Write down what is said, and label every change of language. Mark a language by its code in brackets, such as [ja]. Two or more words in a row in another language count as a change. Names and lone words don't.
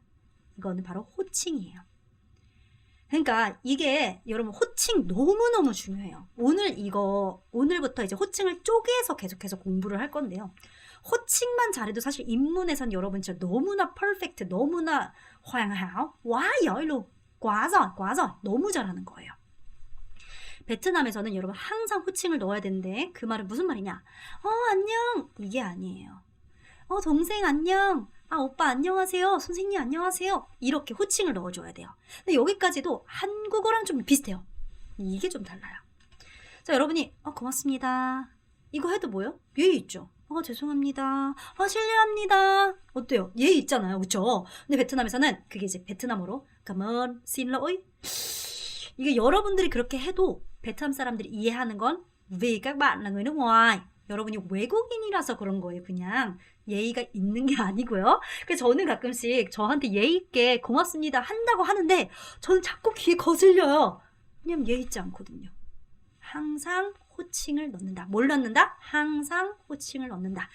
[ko] 이거는 바로 호칭이에요. 그러니까 이게 여러분 호칭 너무너무 중요해요. 오늘부터 이제 호칭을 쪼개서 계속해서 공부를 할 건데요. 호칭만 잘해도 사실 인문에선 여러분 진짜 너무나 퍼펙트, 너무나 [vi] hoàn hảo, quá giỏi luôn, quá giỏi, [ko] 너무 잘하는 거예요. 베트남에서는 여러분 항상 호칭을 넣어야 되는데 그 말은 무슨 말이냐? 안녕 이게 아니에요. 동생 안녕. 아, 오빠 안녕하세요. 선생님 안녕하세요. 이렇게 호칭을 넣어줘야 돼요. 근데 여기까지도 한국어랑 좀 비슷해요. 이게 좀 달라요. 자, 여러분이 고맙습니다. 이거 해도 뭐예요? 예의 있죠. 죄송합니다. 실례합니다. 어때요? 예의 있잖아요. 그쵸? 근데 베트남에서는 그게 이제 베트남어로 [vi] cảm ơn, xin lỗi. [ko] 이게 여러분들이 그렇게 해도 베트남 사람들이 이해하는 건 [vi] vì các bạn là người nước ngoài. [ko] 여러분이 외국인이라서 그런 거예요. 그냥 예의가 있는 게 아니고요. 그래서 저는 가끔씩 저한테 예의 있게 고맙습니다 한다고 하는데 저는 자꾸 귀에 거슬려요. 왜냐면 예의 있지 않거든요. 항상 호칭을 넣는다. 뭘 넣는다? 항상 호칭을 넣는다.